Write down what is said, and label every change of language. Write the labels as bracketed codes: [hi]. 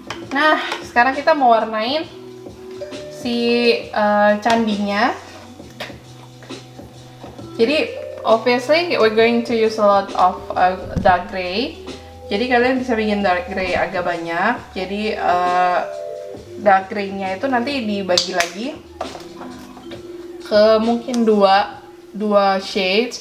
[id] Nah, sekarang kita mau warnain si candinya. Jadi [en] obviously we're going to use a lot of dark gray. [id] Jadi kalian bisa bikin dark gray agak banyak. Jadi dark gray-nya itu nanti dibagi lagi ke mungkin dua shades.